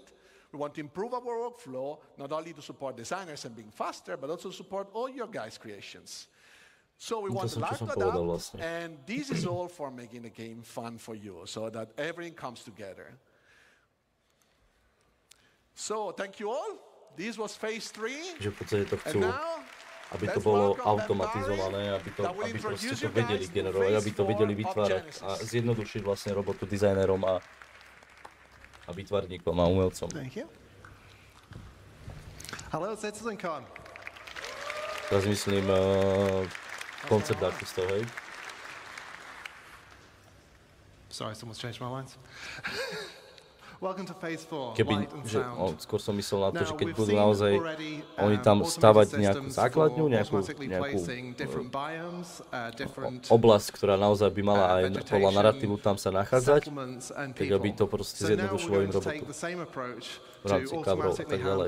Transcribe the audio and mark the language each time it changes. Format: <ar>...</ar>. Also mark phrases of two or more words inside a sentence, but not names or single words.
<en>We want to improve our workflow, not only to support designers and being faster, but also support all your guys' creations. So we want the life to adapt, and this is all for making the game fun for you, so that everything comes together. So thank you all. This was phase 3.</en> <sk>Že v podstate to chcú, aby to bolo automatizované, aby proste to vedeli generovať, aby to vedeli vytvárať a zjednodušiť vlastne robotu dizajnerom a výtvarníkom a umelcom.</sk> <en>Hello, CitizenCon.</en> <sk>Teraz myslím koncept artistov, hej?</sk> <en>Sorry, someone's changed my lines. Welcome to phase 4,</en> <sk>keby,</sk> <en>light and</en> <sk>že,</sk> <en>sound.</en> <sk>skôr som myslel na to, že keď budú naozaj oni tam stavať nejakú základňu, nejakú oblasť, ktorá naozaj by mala aj podľa narratívu tam sa nachádzať, tak aby to proste zjednodušilo im robotu v rámci coverov a tak ďalej.</sk>